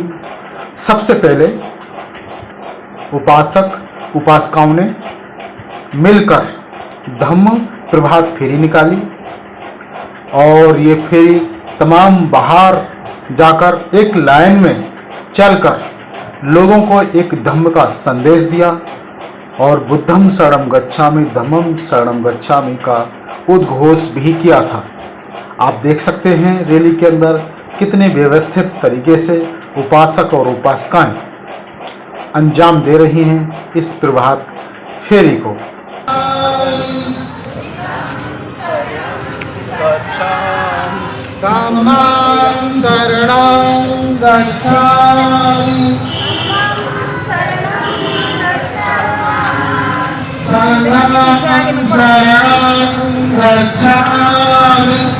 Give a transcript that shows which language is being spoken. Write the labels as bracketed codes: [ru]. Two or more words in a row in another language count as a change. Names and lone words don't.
[hi] सबसे पहले उपासक उपासिकाओं ने मिलकर धम्म प्रभात फेरी निकाली और ये फेरी तमाम बाहर जाकर एक लाइन में चलकर लोगों को एक धम्म का संदेश दिया और [pi] बुद्धं शरणं गच्छामि धम्मं शरणं गच्छामि [hi] का उद्घोष भी किया था। आप देख सकते हैं रैली के अंदर कितने व्यवस्थित तरीके से उपासक और उपासिकाएं अंजाम दे रही हैं इस प्रभात फेरी को। [pi] धम्मं शरणं गच्छामि संघं शरणं गच्छामि